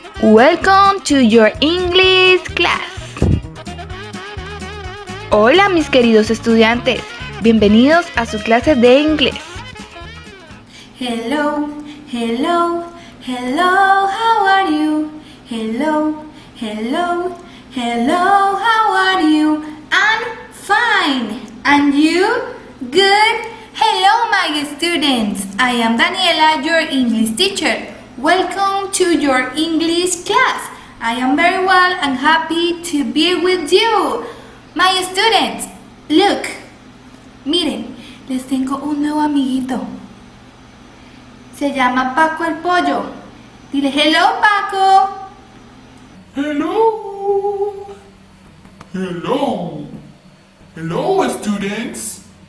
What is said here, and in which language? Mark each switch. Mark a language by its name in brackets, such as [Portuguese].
[English] Welcome to your English class. [Spanish] Hola, mis queridos estudiantes. Bienvenidos a su clase de inglés. [English] Hello, hello, hello, how are you? Hello, hello, hello, how are you? I'm fine. And you? Good? Hello, my students. I am Daniela, your English teacher. Welcome to your English class. I am very well and happy to be with you. My students, look. [Spanish] Miren, les tengo un nuevo amiguito. Se llama Paco el Pollo. Dile, hello, Paco. [English] Hello. Hello. Hello, students.